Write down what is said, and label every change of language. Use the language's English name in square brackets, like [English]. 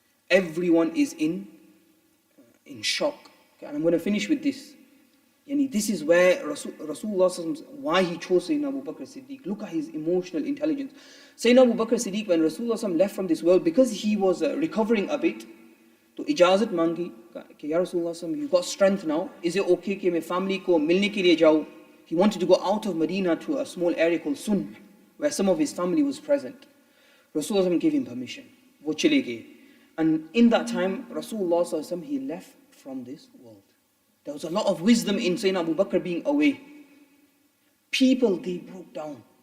[English] Everyone is in shock. Okay, and I'm going to finish with this. This is where Rasulullah, why he chose Sayyidina Abu Bakr Siddiq. Look at his emotional intelligence. Sayyidina Abu Bakr Siddiq, when Rasulullah left from this world, because he was recovering a bit, [Hindi] to ijazat mangi, कि [English] Ya Rasulullah, you got strength now. Is it okay [Hindi] कि मैं family को मिलने के लिए जाऊँ? [English] He wanted to go out of Medina to a small area called Sun, where some of his family was present. Rasulullah gave him permission. [Hindi] वो चले गए. [English] And in that time, Rasulullah, he left from this world. There was a lot of wisdom in Sayyidina Abu Bakr being away. People, they broke down.